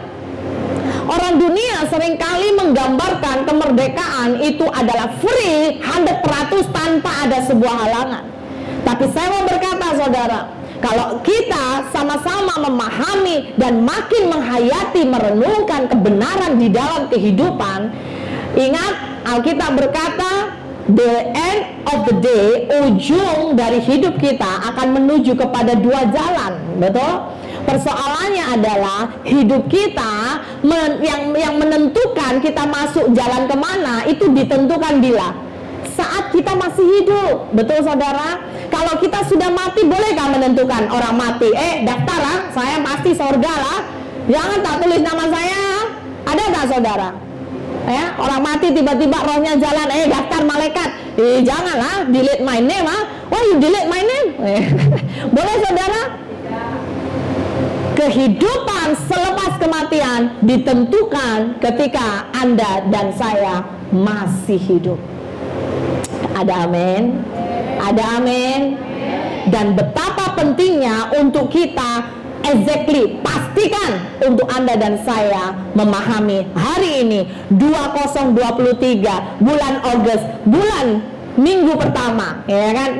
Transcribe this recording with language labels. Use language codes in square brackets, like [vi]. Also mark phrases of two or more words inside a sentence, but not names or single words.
[id] Orang dunia seringkali menggambarkan kemerdekaan itu adalah free 100% tanpa ada sebuah halangan. Tapi saya mau berkata saudara, kalau kita sama-sama memahami dan makin menghayati, merenungkan kebenaran di dalam kehidupan, ingat Alkitab berkata, [en] the end of the day, [id] ujung dari hidup kita akan menuju kepada dua jalan, betul? Persoalannya adalah hidup kita yang menentukan kita masuk jalan kemana itu ditentukan bila saat kita masih hidup, betul saudara? Kalau kita sudah mati, bolehkah menentukan orang mati? Daftar lah, saya pasti surga lah. Jangan tak tulis nama saya. Ada tak saudara? Ya, orang mati tiba-tiba rohnya jalan, daftar malaikat. Janganlah, [en] delete my name Why you delete my name? [id] Boleh saudara? Kehidupan selepas kematian ditentukan ketika Anda dan saya masih hidup. Ada amin? Ada amin? Dan betapa pentingnya untuk kita exactly pastikan untuk Anda dan saya memahami hari ini 2023 bulan Agustus, bulan minggu pertama, ya kan?